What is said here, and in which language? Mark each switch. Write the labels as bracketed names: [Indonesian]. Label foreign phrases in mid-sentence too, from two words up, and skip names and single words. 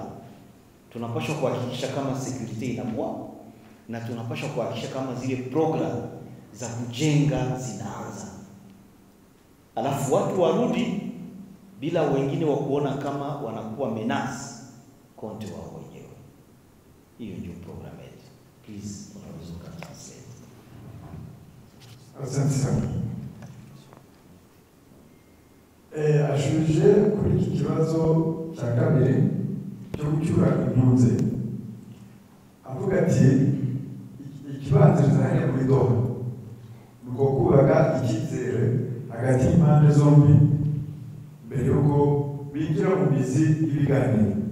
[Swahili] Tunapaswa kuhakikisha kama security inakuwa, na tunapaswa kuhakikisha kama zile program za kujenga zinaanza. Alafu watu warudi bila wengine wa kuona kama wanakuwa menace konti wao wenyewe. Hiyo ndio program yetu. Please, unaweza translate. Asante sana. [Kinyarwanda] Ashuje kuri iki kibazo cya kabiri cyo gucyura impunzi, avuga ati ikibanziriza hariya muri Doha nuko kubaka icyizere hagati y'impande zombi mbere yuko binjira mu mizi y'ibiganiro.